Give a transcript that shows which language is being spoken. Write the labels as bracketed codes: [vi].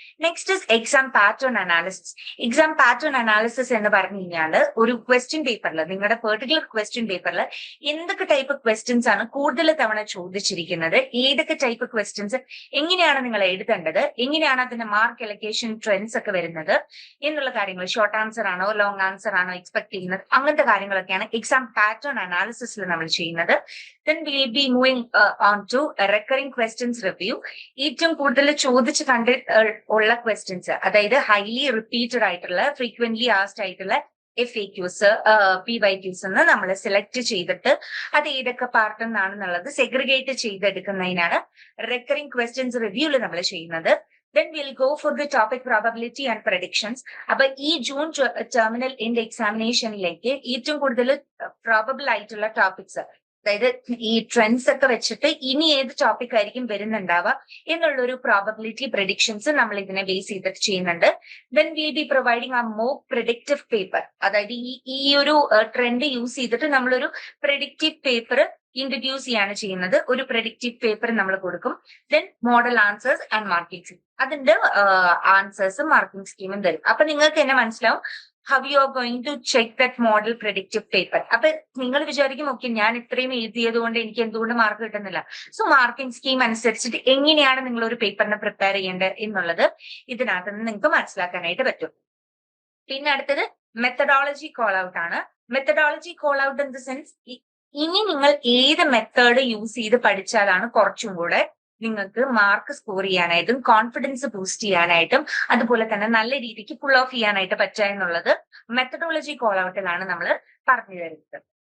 [en] Next is exam pattern analysis. [ml] Exam pattern analysis എന്ന് പറഞ്ഞു കഴിഞ്ഞാൽ ഒരു ക്വസ്റ്റ്യൻ പേപ്പറിൽ, നിങ്ങളുടെ പെർട്ടിക്കുലർ ക്വസ്റ്റ്യൻ പേപ്പറിൽ എന്തൊക്കെ ടൈപ്പ് ക്വസ്റ്റ്യൻസ് ആണ് കൂടുതൽ തവണ ചോദിച്ചിരിക്കുന്നത്, ഏതൊക്കെ ടൈപ്പ് ക്വസ്റ്റ്യൻസ് എങ്ങനെയാണ് നിങ്ങൾ എഴുതേണ്ടത്, എങ്ങനെയാണ് അതിന്റെ മാർക്ക് അലൊക്കേഷൻ ട്രെൻഡ്സ് ഒക്കെ വരുന്നത് എന്നുള്ള കാര്യങ്ങൾ, ഷോർട്ട് ആൻസർ ആണോ ലോങ് ആൻസർ ആണോ എക്സ്പെക്ട് ചെയ്യുന്നത്, അങ്ങനത്തെ കാര്യങ്ങളൊക്കെയാണ് എക്സാം പാറ്റേൺ അനാലിസിസിൽ നമ്മൾ ചെയ്യുന്നത്. [en] Then we will be moving on to recurring questions review. [ml] ഏറ്റവും കൂടുതൽ ചോദിച്ച് ഉള്ള ക്വസ്റ്റ്യൻസ്, അതായത് ഹൈലി റിപ്പീറ്റഡ് ആയിട്ടുള്ള ഫ്രീക്വന്റ്ലി ആസ്ഡ് ആയിട്ടുള്ള FAQs, PYQs എന്ന് നമ്മൾ സെലക്ട് ചെയ്തിട്ട് അത് ഏതൊക്കെ പാർട്ട് എന്നാണെന്നുള്ളത് സെഗ്രിഗേറ്റ് ചെയ്തെടുക്കുന്നതിനാണ് റെക്കറിംഗ് ക്വസ്റ്റ്യൻസ് റിവ്യൂല് നമ്മൾ ചെയ്യുന്നത്. [en] Then we'll go for the topic probability and predictions. [ml] അപ്പൊ ഈ ജൂൺ ടെർമിനൽ എൻഡ് എക്സാമിനേഷനിലേക്ക് ഏറ്റവും കൂടുതൽ പ്രോബബിൾ ആയിട്ടുള്ള ടോപ്പിക്സ്, അതായത് ഈ ട്രെൻഡ്സ് ഒക്കെ വെച്ചിട്ട് ഇനി ഏത് ടോപ്പിക് ആയിരിക്കും വരുന്നുണ്ടാവുക എന്നുള്ളൊരു പ്രോബബിലിറ്റി പ്രഡിക്ഷൻസ് നമ്മൾ ഇതിനെ ബേസ് ചെയ്തിട്ട് ചെയ്യുന്നുണ്ട്. [en] then will be providing ആ mock predictive paper, [ml] അതായത് ഈ ഒരു ട്രെൻഡ് യൂസ് ചെയ്തിട്ട് നമ്മളൊരു പ്രിഡിക്റ്റീവ് പേപ്പർ ഇൻട്രൊഡ്യൂസ് ചെയ്യാണ് ചെയ്യുന്നത്. ഒരു പ്രെഡിക്റ്റീവ് പേപ്പർ നമ്മൾ കൊടുക്കും. [en] then model answers and marking scheme, [ml] അതിന്റെ ആൻസേഴ്സും മാർക്കിംഗ് സ്കീമും തരും. അപ്പൊ നിങ്ങൾക്ക് തന്നെ മനസ്സിലാവും [en] how you are going to check that model predictive paper. [ml] അപ്പൊ നിങ്ങൾ വിചാരിക്കും, ഓക്കെ ഞാൻ ഇത്രയും എഴുതിയത് കൊണ്ട് എനിക്ക് എന്തുകൊണ്ട് മാർക്ക് കിട്ടുന്നില്ല. സോ മാർക്കിംഗ് സ്കീം അനുസരിച്ചിട്ട് എങ്ങനെയാണ് നിങ്ങൾ ഒരു പേപ്പറിനെ പ്രിപ്പയർ ചെയ്യേണ്ടത് എന്നുള്ളത് ഇതിനകത്ത് നിന്ന് നിങ്ങൾക്ക് മനസ്സിലാക്കാനായിട്ട് പറ്റും. പിന്നെ അടുത്തത് മെത്തഡോളജി കോൾ ഔട്ട് ആണ്. [en] methodology call out in the sense, [ml] ഇനി നിങ്ങൾ ഏത് മെത്തേഡ് യൂസ് ചെയ്ത് പഠിച്ചാലാണ് കുറച്ചും കൂടെ നിങ്ങൾക്ക് മാർക്ക് സ്കോർ ചെയ്യാനായിട്ടും കോൺഫിഡൻസ് ബൂസ്റ്റ് ചെയ്യാനായിട്ടും അതുപോലെ തന്നെ നല്ല രീതിക്ക് ഫുൾ ഓഫ് ചെയ്യാനായിട്ട് പറ്റുക എന്നുള്ളത് മെത്തഡോളജി കോൾ ഔട്ടിലാണ് നമ്മൾ പറഞ്ഞു തരുന്നത്.